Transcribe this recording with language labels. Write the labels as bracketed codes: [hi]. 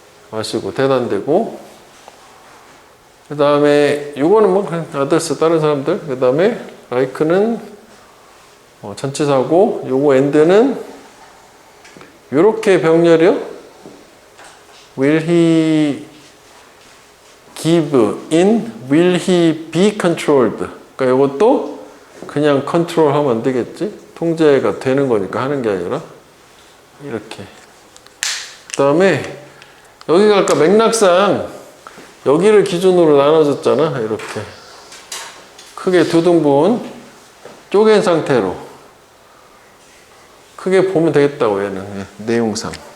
[ko] 마시고 대단되고, 그 다음에 요거는 뭐 그냥 others 다른 사람들, 그 다음에 like는 전치사고, 요거 and는 요렇게 병렬이요. [en] will he give in, will he be controlled. [ko] 그러니까 요것도 그냥 컨트롤 하면 안 되겠지. 통제가 되는 거니까 하는 게 아니라 이렇게. 그 다음에 여기가 아까 맥락상 여기를 기준으로 나눠졌잖아. 이렇게 크게 두 등분 쪼갠 상태로 크게 보면 되겠다고 얘는 내용상.